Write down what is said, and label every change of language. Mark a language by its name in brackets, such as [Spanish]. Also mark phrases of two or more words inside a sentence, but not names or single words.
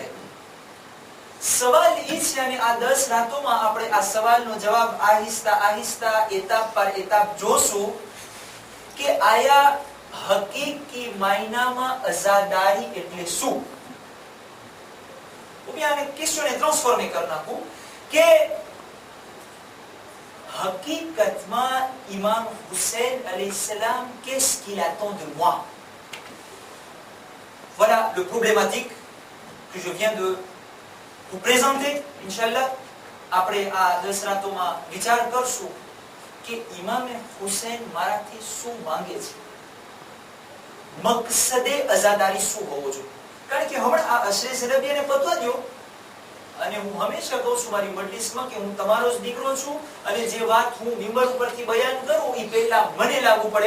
[Gujarati] સવાલ એ છે અને આ 10 રાતોમાં આપણે આ સવાલનો જવાબ આહિસ્તા આહિસ્તા એતાપ પર એતાપ જોશું કે આયા હકીકી માયનામાં અઝાદારી એટલે શું. હું આને ક્વેશ્ચનને ટ્રાન્સફોર્મ કરી નાખું કે હકીકતમાં ઇમામ હુસૈન અલૈહિસ્સલામ [French] qu'est-ce qu'il attend de moi? Voilà le problématique que je viens de vous présenter. [Gujarati] Inch'Allah આપણે આ 10 રાતોમાં વિચાર કરશું કે ઇમામ હુસૈન મારાથી શું માંગે છે, મકસદે અઝાદારી શું હોવો જોઈએ. કારણ કે હમણાં આ અશરે ઝરબિયાને પતવા દો અને હું હંમેશા કહું છું મારી મજલિસમાં કે હું તમારો જ દીકરો છું અને જે વાત હું મિંબર ઉપરથી બયાન કરું એ પહેલા મને લાગુ પડે.